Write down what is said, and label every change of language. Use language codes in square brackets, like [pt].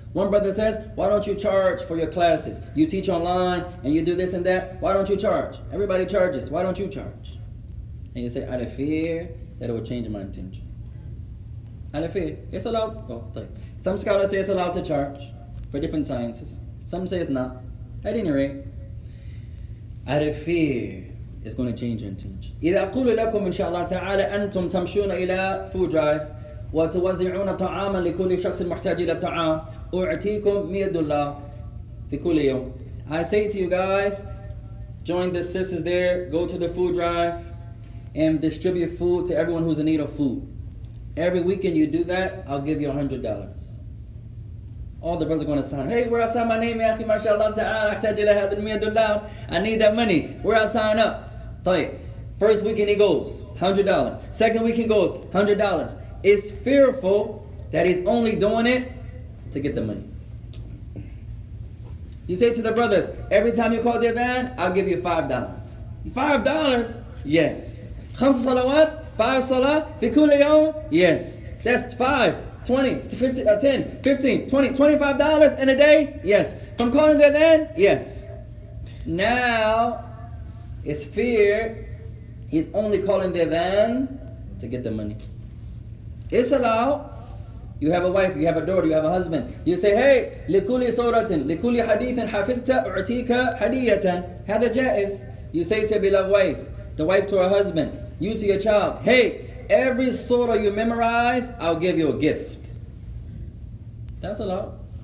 [en] One brother says, why don't you charge for your classes? You teach online and you do this and that. Why don't you charge? Everybody charges. Why don't you charge? And you say, out of fear that it will change my intention. Out of fear. It's allowed. Some scholars say it's allowed to charge for different sciences. Some say it's not. At any rate, out of fear, it's going to change your intention. [ar] إذا أقول لكم إن شاء الله تعالى أنتم تمشون إلى food drive وتوزعون طعاما لكل شخص محتاج إلى طعام أعطيكم $100 في كل يوم. [en] I say to you guys, join the sisters there, go to the food drive and distribute food to everyone who's in need of food. Every weekend you do that, I'll give you $100. All the brothers are going to sign. Hey, where I sign my name, ya akhi, mashallah ta'ala, [ar] أحتاج إلى هذا $100. [en] I need that money. Where I sign up? طيب. First weekend he goes, $100. Second weekend goes, $100. It's fearful that he's only doing it to get the money. You say to the brothers, every time you call their van, I'll give you $5. $5? Yes. 5 salawat, 5 salah, [ar] fi kulli yawm? [en] Yes. That's 5, 20, 15, 10, 15, 20, $25 in a day? Yes. From calling their van? Yes. Now, it's fear. He's only calling their van to get the money. It's allowed. You have a wife, you have a daughter, you have a husband. You say, hey, [ar] لكل صورة لكل حديث حفظت أعطيك هدية. هذا جائز. [en] You say to a beloved wife, the wife to her husband, you to your child, hey, every surah you memorize, I'll give you a gift. That's allowed.